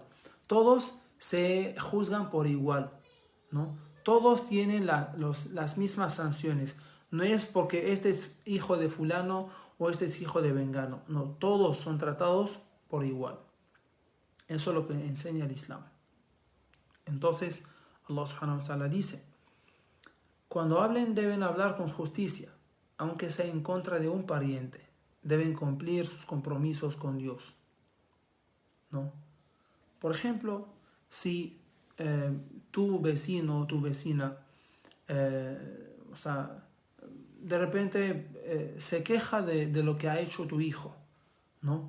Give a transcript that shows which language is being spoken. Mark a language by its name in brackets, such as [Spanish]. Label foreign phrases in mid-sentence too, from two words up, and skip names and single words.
[Spanish] Todos se juzgan por igual, ¿no? Todos tienen las mismas sanciones. No es porque este es hijo de fulano o este es hijo de vengano. No, todos son tratados por igual. Eso es lo que enseña el Islam. Entonces, [Arabic] الله سبحانه وتعالى [Spanish] dice, cuando hablen deben hablar con justicia, aunque sea en contra de un pariente. Deben cumplir sus compromisos con Dios, ¿no? Por ejemplo, si tu vecino o tu vecina, de repente se queja de lo que ha hecho tu hijo, ¿no?